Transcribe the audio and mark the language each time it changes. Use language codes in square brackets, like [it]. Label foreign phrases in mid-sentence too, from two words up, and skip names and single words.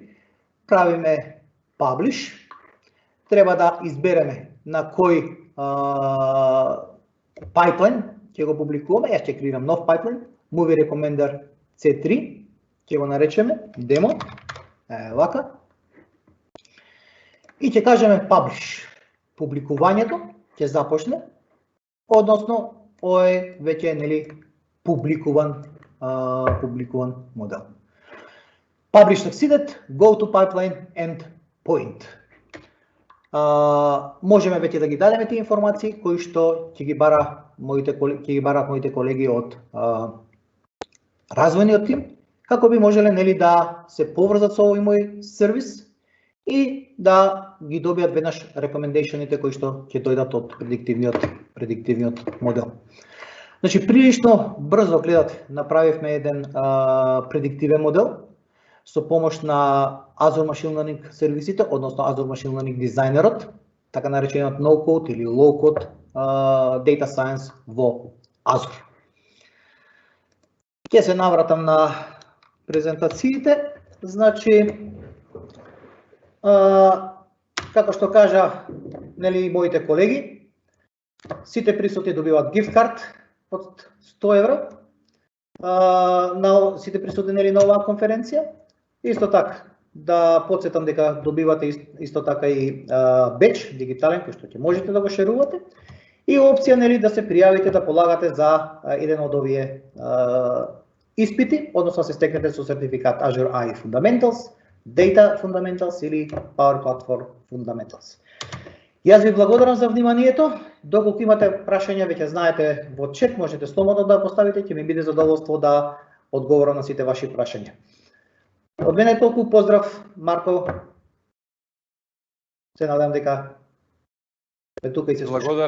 [mk] Правиме publish, треба да избереме на кој pipeline ќе го публикуваме, јас ќе креирам нов pipeline, Movie Recommender C3, ќе го наречеме demo, вака, и ќе кажеме publish. Публикувањето ќе започне, односно ој веќе нели публикуван модел. [en] Publish succeeded, go to pipeline end point. [mk] Можеме веќе да ги дадеме тие информации кои што ќе ги бараат моите колеги од развојниот тим, како би можеле нели да се поврзат со овој мој сервис и да ги добијат веднаш рекомендациите кои што ќе дојдат од предиктивниот модел. Значи прилично брзо гледате, направивме еден предиктивен модел со помош на Azure Machine Learning сервисите, односно Azure Machine Learning дизајнерот, така наречениот no-code или [en] low-code data science [mk] во Azure. Ќе се навратам на презентациите. Значи, како што кажа нели моите колеги, сите присутни добиваат gift card од 100 евра. На сите присутни нели на оваа конференција. Исто така да потсетам дека добивате исто така и беч дигитален кој што ќе можете да го шерувате и опција нели да се пријавите да полагате за еден од овие испити, односно се стекнете со сертификат Azure AI Fundamentals, Data Fundamentals или Power Platform Fundamentals. Јас ви благодарам за вниманието. Доколку имате прашања, веќе знаете во чет, можете слободно да поставите, ќе ми биде задоволство да одговорам на сите ваши прашања. Од мене толку, поздрав, Марко. Се надам дека тука и се слуша.